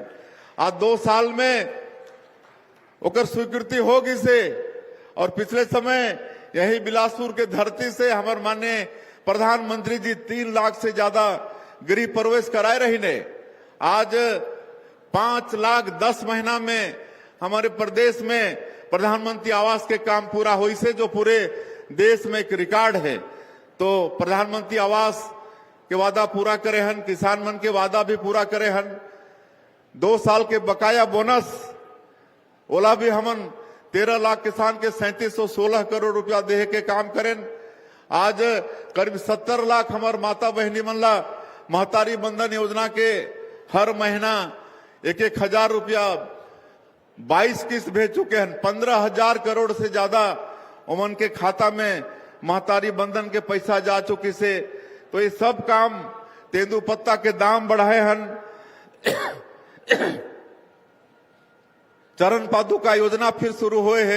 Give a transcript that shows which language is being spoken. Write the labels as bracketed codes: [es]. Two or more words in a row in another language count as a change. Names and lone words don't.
[hne] आज 2 साल में ओकर स्वीकृति होगी से और पिछले समय यही बिलासपुर के धरती से हमारे माननीय प्रधानमंत्री जी 3 लाख से ज्यादा गृह प्रवेश कराए रही ने। आज 5 लाख 10 महीना में हमारे प्रदेश में प्रधानमंत्री आवास के काम पूरा हुई से जो पूरे देश में एक रिकॉर्ड है। तो प्रधानमंत्री आवास के वादा पूरा करे हन, किसान मन के वादा भी पूरा करे हन। 2 साल के बकाया बोनस ओला भी हमन 13 लाख किसान के 3716 करोड़ रुपया देहे के काम करें। आज करीब 70 लाख हमार माता बहनी मन ला महतारी बंधन योजना के हर महीना 1-1 हजार रुपया 22 किस्त भेज चुके हैं। 15,000 करोड़ से ज्यादा उमन के खाता में महतारी बंधन के पैसा जा चुकी से। तो ये सब काम तेंदू पत्ता के दाम बढ़ाए हन। चरण पादुका योजना फिर शुरू हुए है।